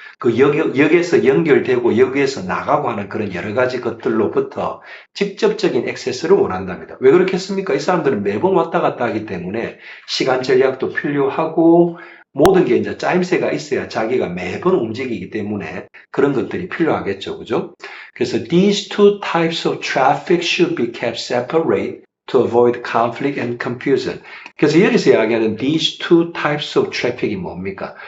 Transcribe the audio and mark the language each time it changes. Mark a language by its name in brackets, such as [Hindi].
[Korean] 그 역에서 연결되고 역에서 나가고 하는 그런 여러 가지 것들로부터 직접적인 액세스를 원한답니다. 왜 그렇겠습니까? 이 사람들은 매번 왔다 갔다 하기 때문에 시간 전략도 필요하고 모든 게 이제 짜임새가 있어야 자기가 매번 움직이기 때문에 그런 것들이 필요하겠죠. 그죠? 그래서 [English] these two types of traffic should be kept separate to avoid conflict and confusion. [Korean] 그래서 여기서 이야기하는 [English] these two types of traffic [Korean] 이 뭡니까?